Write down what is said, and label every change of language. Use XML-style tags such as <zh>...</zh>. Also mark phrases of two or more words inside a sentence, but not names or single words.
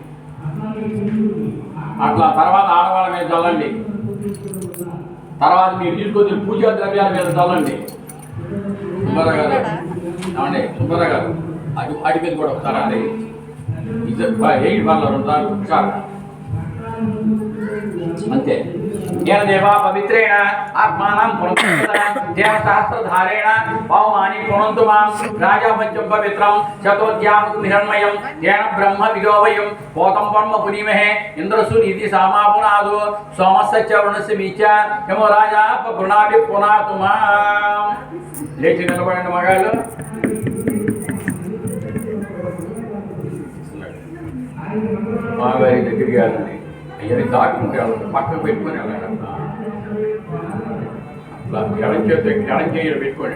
<te>అట్లా తర్వాత ఆడవాళ్ళ మీద చల్లండి. తర్వాత మీరు తీసుకొచ్చిన పూజా ద్రవ్యాల మీద చల్లండి. సుబ్బారావు గారు ఏమండి, సుబ్బారావు గారు అది వాటి మీద కూడా ఒకసారి అండి. ఇది 8 వాళ్ళ 2 సార్లు ఒకసారి అంతే.</te> <sa>येन देवा पवित्रेण आत्मानं पुनः देव सहस्रधारेण पवमानि पुनन्तु मां राजापत्यं पवित्रं चतुर्ध्यामं हिरण्मयं येन ब्रह्म विदोवयं पोतं ब्रह्म पुनीमहे इंद्रसु नीति सामापुनादो सोमस्य च वरुणस्य मीच यमो राजा पुनाभि पुनातु मां.</sa> <te>లేచి నిలబడండి మగాళ్ళు. మాగారి దగ్గరికి వెళ్ళండి. అయ్యని దాటుకుంటే పక్కన పెట్టుకొని వెళ్ళండి. అట్లా ఎడం చేతిలో పెట్టుకోండి.</te>